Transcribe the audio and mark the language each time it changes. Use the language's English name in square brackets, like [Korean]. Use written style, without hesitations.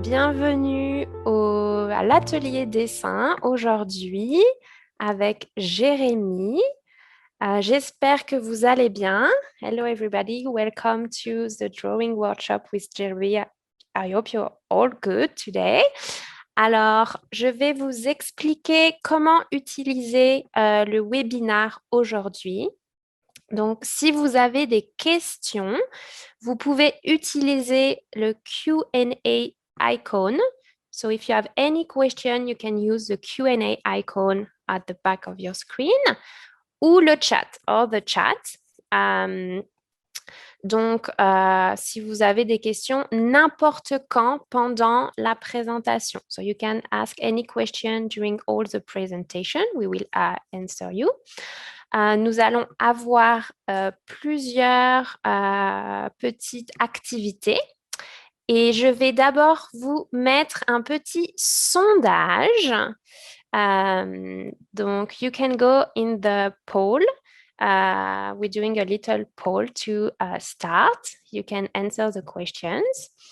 [French] Bienvenue à l'atelier dessin aujourd'hui avec Jérémy. J'espère que vous allez bien. [English] Hello everybody, welcome to the drawing workshop with Jeremy. I hope you're all good today. [French] Alors, je vais vous expliquer comment utiliser le webinar aujourd'hui. Donc, si vous avez des questions, vous pouvez utiliser le Q&A icon. [English] So if you have any question, you can use the Q&A icon at the back of your screen [French] ou le chat [English] or the chat. [French] Donc, si vous avez des questions, n'importe quand pendant la présentation. [English] So you can ask any question during all the presentation. We will answer you. [French] Nous allons avoir plusieurs petites activités et je vais d'abord vous mettre un petit sondage. [English] Donc, you can go in the poll. We're doing a little poll to start. You can answer the questions.